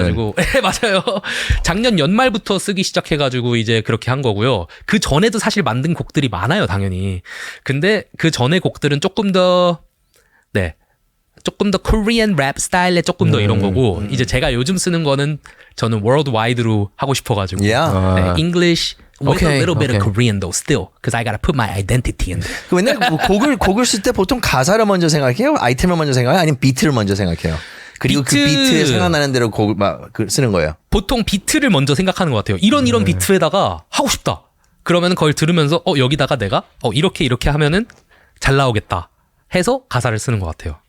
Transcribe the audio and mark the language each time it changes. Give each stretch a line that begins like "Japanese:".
Korean: 시작해가지고 네, 맞아요. 작년 연말부터 쓰기 시작해가지고 이제 그렇게 한 거고요. 그 전에도 사실 만든 곡들이 많아요, 당연히. 근데 그 전에 곡들은 조금 더 코리안 랩 스타일의 조금 더 이런 거고 이제 제가 요즘 쓰는 거는 저는 월드와이드로 하고 싶어가지고
English: Yeah.
Korean: 네,
English: English with Okay, a little bit okay. of Korean though still because I gotta put my identity in there.
Korean: 그 맨날 뭐 곡을 쓸 때 보통 가사를 먼저 생각해요? 아이템을 먼저 생각해요? 아니면 비트를 먼저 생각해요? 그리고 그 비트에 생각나는 대로 곡을 막 쓰는 거예요. 보통 비트를 먼저 생각하는 것 같아요. 이런 비트에다가 하고 싶다. 그러면 그걸 들으면서 여기다가 내가 이렇게 하면은 잘 나오겠다 해서 가사를 쓰는 것 같아요.